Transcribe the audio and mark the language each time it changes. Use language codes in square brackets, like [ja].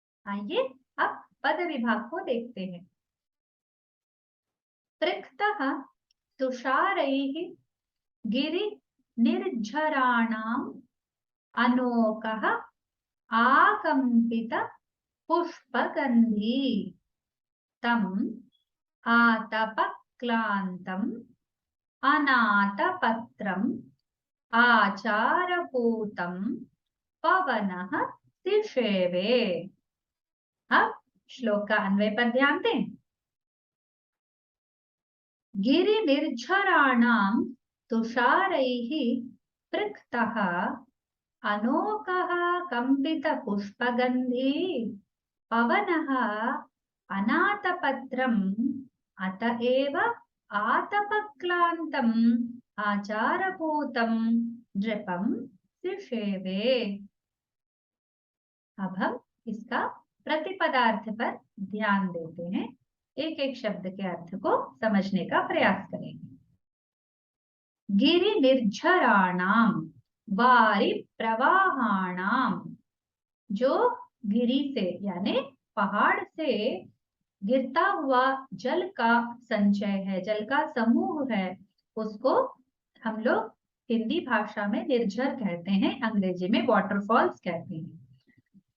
[hi] आइए अब पद विभाग को देखते हैं। [sa] पृक्तः तुषारैः गिरिनिर्झराणाम् अनोकः आकम्पित पुष्पगन्धी तम् आतपक्लान्तम् अनातपत्रम् आचारभूतं पवनः शिशेवे। [hi] अब श्लोक का अन्वय पर ध्यान दें। [sa] गिरिनिर्झराणां तुषारैः पृक्तः अनोकः कम्पितपुष्पगन्धी पवनः अनातपत्रम् अत एव आतपक्लान्तम् आचारभूतं नृपं शिशेवे। [hi] अब हम इसका प्रतिपदार्थ पर ध्यान देते हैं। एक एक शब्द के अर्थ को समझने का प्रयास करेंगे। [sa] गिरि निर्झराणाम वारि प्रवाहाणाम, [hi] जो गिरी से यानी पहाड़ से गिरता हुआ जल का संचय है, जल का समूह है, उसको हम लोग हिंदी भाषा में निर्झर कहते हैं, अंग्रेजी में वाटरफॉल्स कहते हैं।